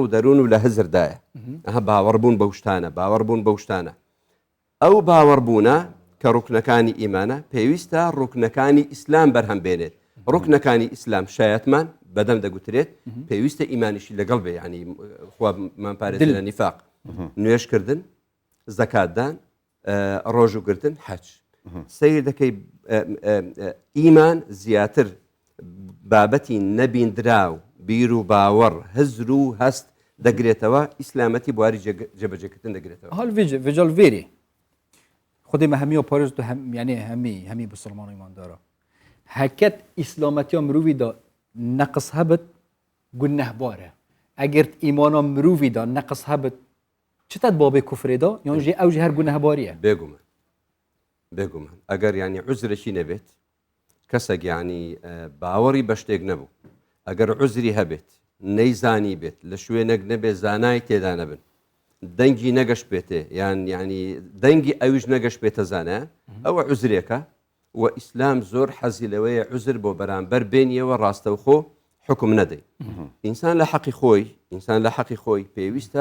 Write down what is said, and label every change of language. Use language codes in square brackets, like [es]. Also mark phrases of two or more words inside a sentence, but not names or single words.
[ckb] دەروون و لە هزردایە باوەڕبوون بەو شتانە ئەو باوەڕبوونە کە ڕوکنەکانی ئیمانە پێویستە ڕوکنەکانی ئیسلام بەرهەم بێنێت ڕوکنەکانی ئیسلام شایەتمان بەدەم دەگوترێت پێویستە ئیمانیشی لەگەڵ بێ ینی خوامان پارێز لە نیفاق نوێشکردن زەکاتدان ڕۆژوگرتن حەج سیر دەکەی ئیمان زیاتر بابەتی نەبیندراو بیر و باوەڕ هزر و هەست دەگرێتەوە ئیسلامەتی بواری جێبەجێکردن دەگرێتەوە [ku] هەڵ ڤیجال vêrê خودê me hemî parêz tu yani hemî bi Silman îmandara heket îslametiya mirovî da neqis hebit gunehbar e eger îmana mirovî da neqis hebit çi ted babê kufrê da yan jî ew jî her gunehbarî ye [ckb] بێگومان ئەگەر ینی عوزرێکی نەبێت کەسێک ینی باوەڕی بە شتێک نەبوو ئەگەر عوزری هەبێت نەیزانی بێت لە شوێنێک نەبێت زانای تێدا نەبن دەنگی نەگەشت بێتێ یان ینی دەنگی ئەویش نەگەشت بێتە زانە ئەوە عوزرێکە و ئیسلام زۆر حەزی لەوەیە عوزر بۆ بەرامبەر بێنیەوە ڕاستەوخۆ حکم نەدەی ئینسان لە حەقی خۆی پێویستە